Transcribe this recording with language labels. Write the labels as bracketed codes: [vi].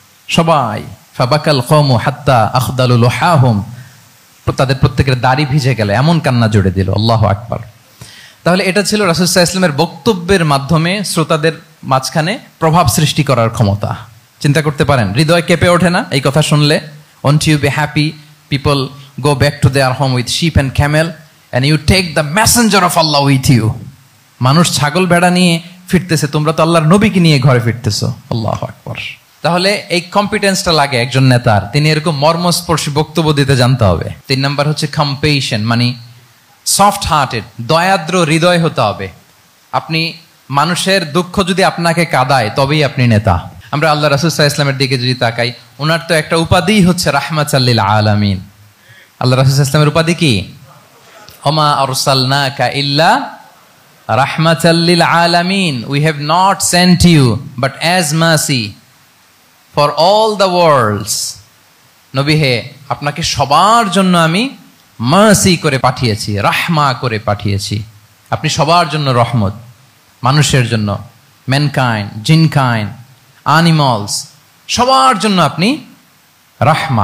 [bn] সবাই [ar] ফাবাকাল কওমু হাত্তা আখদালু লুহাহুম, [bn] তাদের প্রত্যেকের দাড়ি ভিজে গেল, এমন কান্না জুড়ে দিল। আল্লাহু আকবার। তাহলে এটা ছিল রাসূল সাল্লাল্লাহু আলাইহি ওয়াসাল্লামের বক্তব্যের মাধ্যমে শ্রোতাদের মাঝখানে প্রভাব সৃষ্টি করার ক্ষমতা। চিন্তা করতে পারেন, হৃদয় কেঁপে ওঠে না এই কথা শুনলে? [en] Won't you be happy people go back to their home with sheep and camel, and you take the messenger of Allah with you? [bn] মানুষ ছাগল ভেড়া নিয়ে ফিরতেছে, তোমরা তো আল্লাহর নবীকে নিয়ে ঘরে ফিরতেছো। আল্লাহু আকবার। তাহলে এই কম্পিটেন্সটা লাগে একজন নেতার, তিনি এরকম মর্মস্পর্শী বক্তব্য দিতে জানতে হবে। 3 নাম্বার হচ্ছে কম্পেশন, মানে সফট হার্টেড, দয়াদ্র হৃদয় হতে হবে। আপনি মানুষের দুঃখ যদি আপনাকে কাঁদায়, তবেই আপনি নেতা। আমরা আল্লাহ রাসূল সাল্লাল্লাহু আলাইহি ওয়াসাল্লামের দিকে যদি তাকাই, ওনার তো একটা উপাধি হচ্ছে রাহমাতাল লিল আলামিন। আল্লাহ রাসূল সাল্লাল্লাহু আলাইহি ওয়াসাল্লামের উপাধি কি? [ar] ওমা আরসালনাকা ইল্লা রাহমাতাল লিল আলামিন। [en] We have not sent you but as mercy for all the worlds. [bn] নবী হে, আপনাকে সবার জন্য আমি মার্সি করে পাঠিয়েছি, রাহমা করে পাঠিয়েছি। আপনি সবার জন্য রহমত, মানুষের জন্য, ম্যানকাইন্ড, জিনকাইন্ড, অ্যানিমালস, সবার জন্য আপনি রাহমা।